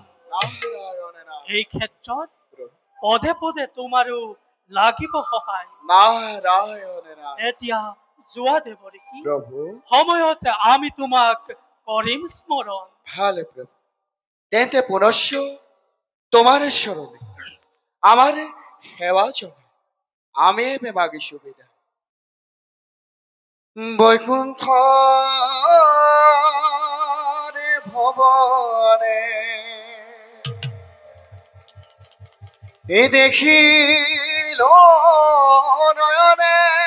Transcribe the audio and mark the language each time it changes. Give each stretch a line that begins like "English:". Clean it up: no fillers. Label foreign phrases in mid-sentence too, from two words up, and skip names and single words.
Assamese: নাৰায়ণ এই ক্ষেত্ৰত প্ৰভু পদে পদে তোমাৰো লাগিব সহায়। নাৰায়ণ এতিয়া যোৱা দেবৰিকি, প্ৰভু সময়তে আমি তোমাক কৰিম স্মৰণ। ভালে প্ৰভু তেন্তে পুনশ্চ তোমার স্মরণে আমার সেবা চলে আমি এবে মাগি সুবিধা বৈকুণ্ঠ রে ভবনে এ দেখিল নয়নে